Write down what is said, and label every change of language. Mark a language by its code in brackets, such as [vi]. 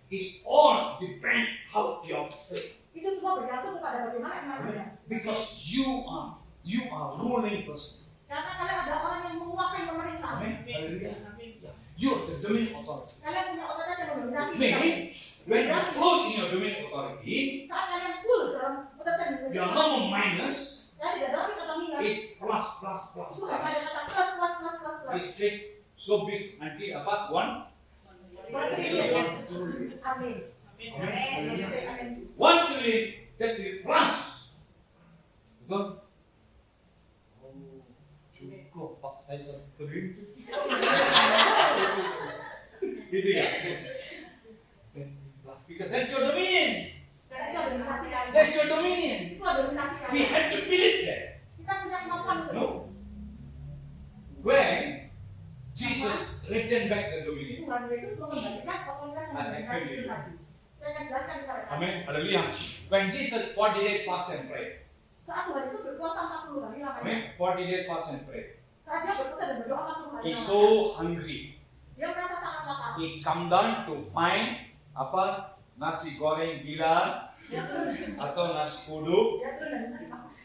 [en] It's all depend how your faith. [id] Itu semua bergantung kepada bagaimana imannya. [en] Because you are ruling person. [id] Karena kalian adalah orang yang menguasai pemerintah. Amen. Hallelujah. [en] You are the domain authority. [id] Kalian punya otoritas yang mendominasi. [en] Meaning, when you flow in your domain authority, [id] Saat kalian full dalam otoritas yang [en] you are [id] mendominasi. [en] no minus. [id] Kalian tidak dapat kata minus. [en] It's plus. [id] Sudah ada kata plus. [en] It's big, so big. [id] Nanti apa? [en] 1 Amin. Amen. Amin. 1 trillion. That will plus. [id] Betul? Oh, cukup Pak. Saya 1 triliun. Gitu ya. [en] Because that's your dominion. [id] Karena itu ada dominasi kalian. [en] That's your dominion. [id] Itu ada dominasi [en] We [id] kalian. [en] have to feel it there. [id] Kita punya kemampuan itu. [en] No. When Jesus returned back the dominion. [id] Tuhan Yesus mengembalikan otoritas yang mendominasi itu tadi. Saya akan jelaskan kepada kalian. Amen. Hallelujah. [en] When Jesus 40 days fast and pray. [id] Saat Tuhan Yesus berpuasa 40 hari lamanya. [en] Amen. 40 days fast and pray. [id] Saat dia berpuasa dan berdoa 40 hari [en] He's [id] lamanya. [en] so hungry. [id] Dia merasa sangat lapar. [en] He come down to find [id] apa nasi goreng gila atau nasi kudu, Dia turun dan mencari makan.